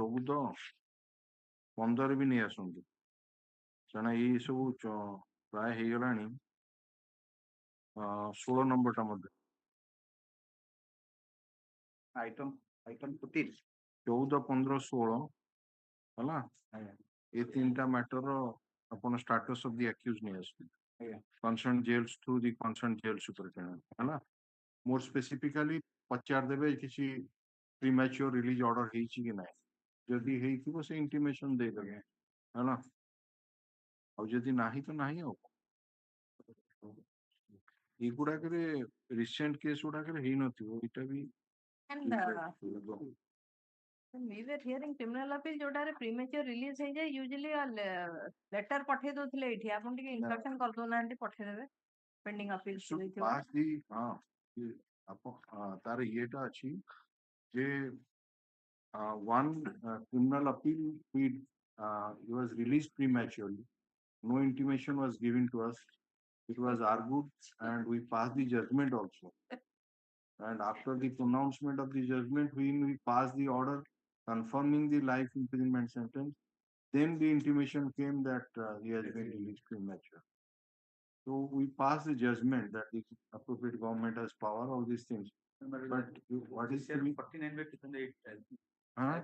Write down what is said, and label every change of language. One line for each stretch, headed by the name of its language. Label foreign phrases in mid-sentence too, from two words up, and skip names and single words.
Odia: 14-15 ବି ନେଇ ଆସନ୍ତୁ କାରଣ ଏଇ ସବୁ ପ୍ରାୟ ହେଇଗଲାଣି 16 ନମ୍ବରଟା ମଧ୍ୟ ଆଇଟମ 14 14, 15, 16 ହେଲା ଏ ତିନିଟା ମ୍ୟାଟର ଆପଣ
English: status of the accused
Odia: ନେଇ ଆସନ୍ତୁ
English: concerned jails through the concerned jail superintendent
Odia: ହେଲା
English: more specifically
Odia: ପଚାର ଦେବେ କିଛି
English: premature release order
Odia: ହେଇଛି କି ନାହିଁ ଯଦି ହେଇଥିବ ସେ intimation ଦେଇଦେବେ ହେଲା ଆଉ ଯଦି ନାହିଁ ତ ନାହିଁ ଆଉ ଏଗୁଡାକରେ
English: recent case
Odia: ଗୁଡାକରେ ହେଇନଥିବ ଏଇଟା ବି
English: and we were hearing criminal appeal
Odia: ଯୋଉଟାରେ premature release ହେଇଯାଏ
English: usually letter
Odia: ପଠେଇ ଦଉଥିଲେ ଏଇଠି ଆପଣ ଟିକେ instruction କରିଦଉନାହାନ୍ତି ପଠେଇଦେବେ
English: pending appeal pass the
Odia: ତାର ଇଏଟା ଅଛି ଯେ
English: one criminal appeal he was released prematurely no intimation was given to us it was argued and we passed the judgment also and after the pronouncement of the judgment when we passed the order confirming the life imprisonment sentence then the intimation came that he has been released premature so we passed the judgment that the appropriate government has power all these things but what is 49/2008